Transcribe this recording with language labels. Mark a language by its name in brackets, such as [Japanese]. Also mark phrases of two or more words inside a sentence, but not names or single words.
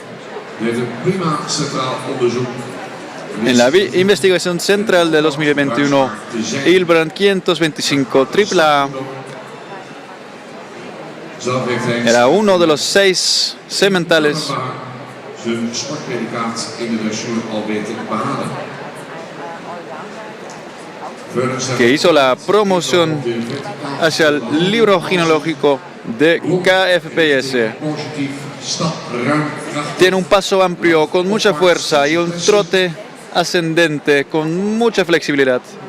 [Spanish] En la investigación central de 2021, Hilbrand 525 AAA era uno de los 6 sementales [Dutch] zijn sportpredicaat in de dressuur al weet te behalen. [Spanish] Que hizo la promoción hacia el libro genealógico de KFPS. Tiene un paso amplio con mucha fuerza y un trote ascendente con mucha flexibilidad.